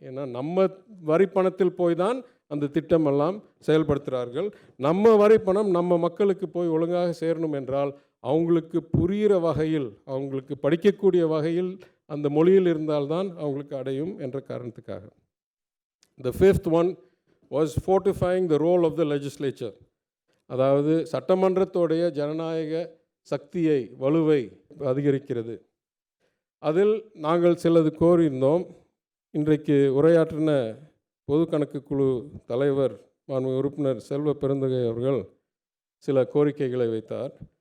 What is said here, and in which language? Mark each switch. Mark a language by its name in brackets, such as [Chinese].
[Tamil] ஏன்னா நம்ம வரிப்பணத்தில் போய் தான் அந்த திட்டமெல்லாம் செயல்படுத்துகிறார்கள். நம்ம வரிப்பணம் நம்ம மக்களுக்கு போய் ஒழுங்காக சேரணும் என்றால் அவங்களுக்கு புரிகிற வகையில், அவங்களுக்கு படிக்கக்கூடிய வகையில் அந்த மொழியில் இருந்தால்தான் அவங்களுக்கு அடையும் என்ற காரணத்துக்காக. [English] The fifth one was fortifying the role of the legislature. [Tamil] அதாவது சட்டமன்றத்தோடைய ஜனநாயக சக்தியை, வலுவை அதிகரிக்கிறது. அதில் நாங்கள் சிலது கோரியிருந்தோம். இன்றைக்கு உரையாற்றின பொது கணக்கு குழு தலைவர் மாண்புமிகு உறுப்பினர் செல்வ பெருந்தகை அவர்கள் சில கோரிக்கைகளை வைத்தார்.